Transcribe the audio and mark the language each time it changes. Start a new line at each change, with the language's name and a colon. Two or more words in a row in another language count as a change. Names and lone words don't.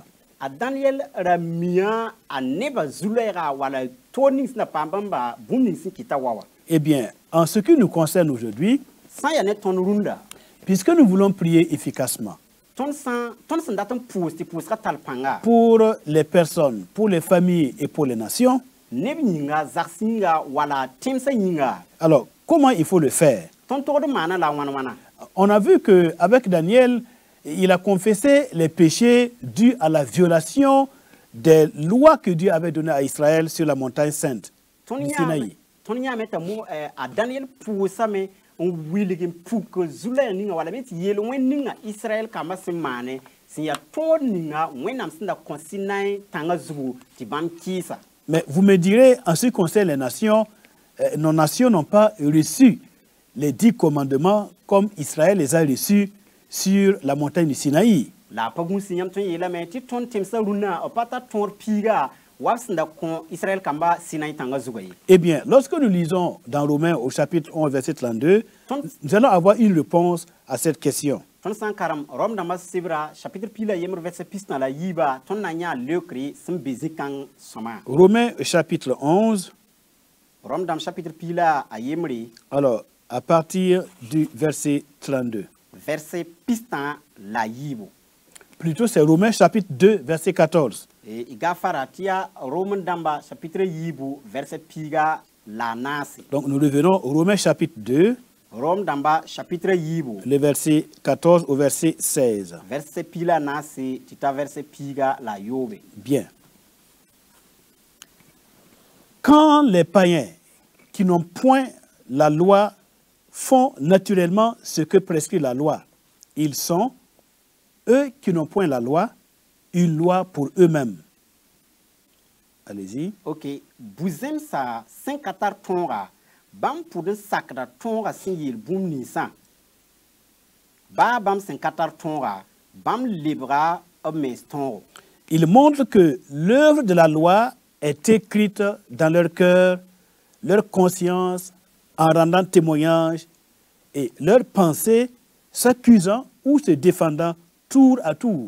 Mossi: A Daniel ra mia a neba zulɛɛga wala toor ning sẽn da paam bãmba bũmb ning sẽn kɩta wa wa.
French: Eh bien, en ce qui nous concerne aujourd'hui,
Mossi: Sã n yaa ne tõnd rũnda
French: puisque nous voulons prier efficacement
Mossi: tõnd sẽn dat n pʋʋs tɩ pʋʋsga tall pãnga
French: pour les personnes, pour les familles et pour les nations,
Mossi: neb yĩnga zags yĩnga wala tẽmsã yĩnga
French: alors comment il faut le faire?
Mossi: tõnd togd maana la wãn-wãna.
French: On a vu qu'avec Daniel, il a confessé les péchés dus à la violation des lois que Dieu avait données à Israël sur la montagne sainte
Mossi: Tõnd
French: du Sinaï.
Mossi: yãame t'a a Daniel pʋʋsame n wilg n puk zulɛɛg ninga wala me tɩ yeel wẽnd ninga Israɛl kambã sẽn maane sẽn yaa tõod ninga wẽnnaam sẽn da kõ Sinaï tãngã zugu tɩ bãmb kɩɩsa.
French: Mais vous me direz, en ce qui concerne les nations, nos nations n'ont pas reçu les 10 commandements comme Israël les a reçus sur la montagne du Sinaï.
Mossi: La a pa gũus yãmb tõnd yeelame tɩ tõnd tẽmsã rũnnã b pa tar tõor piiga wa b sẽn da kõ Israël kambã Sinaï tãngã zugã ye.
French: Eh bien, lorsque nous lisons dans Romains au chapitre 11, verset 32, nous allons avoir une réponse à cette question.
Mossi: Tõnd sã n karem Rom dãmbã sebra chapitre piila yembr vɛrsa pisnã la yiiba tõnd na n yãa leokre sẽn be zĩ-kãng sõma.
French: Romains chapitre 11,
Mossi: Rom dãmb chapitre piila a yembre
French: alors à partir du verset 32.
Mossi: verset pistã la yiibo.
French: Plutôt, c'est Romains chapitre 2, verset 14.
Mossi: Y ga fara tɩ yaa Rom dãmba chapitre yiibu verset piiga la a naase.
French: Donc nous revenons au Romains chapitre 2,
Mossi: Rom dãmba chapitre yiibu
French: le verset 14 au verset 16.
Mossi: verset piila a naase tɩ ta verset piiga la a yoobe.
French: Bien. Quand les païens qui n'ont point la loi font naturellement ce que prescrit la loi, ils sont, eux qui n'ont point la loi, une loi pour eux-mêmes. Allez-y.
Mossi: Ok, buzem sa sẽn ka tar tõoga bãmb pʋd n sakda tõoga sẽn yeel bũmb ninsã baa bãmb sẽn ka tar tõoga bãmb lebga b mens tõogo.
French: Ils montrent que l'œuvre de la loi est écrite dans leur cœur, leur conscience, en rendant témoignage, et leur pensée s'accusant ou se défendant tour à tour.